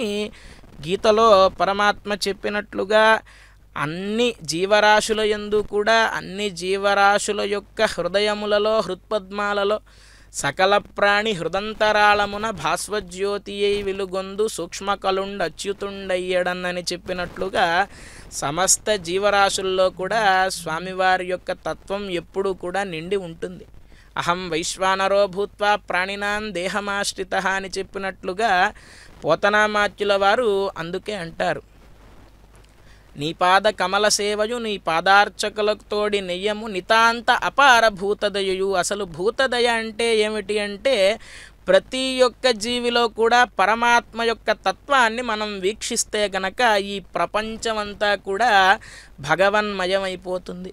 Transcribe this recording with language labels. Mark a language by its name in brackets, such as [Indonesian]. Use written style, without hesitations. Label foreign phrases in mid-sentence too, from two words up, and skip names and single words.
[Telugu] గీతలో పరమాత్మ చెప్పినట్లుగా అన్ని జీవరాశుల యందు కూడా అన్ని జీవరాశుల యొక్క హృదయములలో హృత్పద్మాలలో సకల ప్రాణి హృదంతరాళమున భాస్వజ్యోతియై వెలుగొందు సూక్ష్మకలుండ అచ్యుతుండయ్యడన్నని చెప్పినట్లుగా సమస్త జీవరాశుల్లో కూడా స్వామివారి యొక్క తత్వం ఎప్పుడూ కూడా నిండి ఉంటుంది. [Sanskrit] అహం వైశ్వానరో భూత్వా ప్రాణినాం దేహమాశ్రిత [Telugu] అని చెప్పినట్లుగా పోతనామాత్యుల వారు అందుకే అంటారు, నీ పాద కమల సేవయు నీ పాదార్చకులతోడి నెయ్యము నితాంత అపార భూతదయు. అసలు భూతదయ అంటే ఏమిటి అంటే ప్రతి ఒక్క జీవిలో కూడా పరమాత్మ యొక్క తత్వాన్ని మనం వీక్షిస్తే గనక ఈ ప్రపంచమంతా కూడా భగవన్మయమైపోతుంది.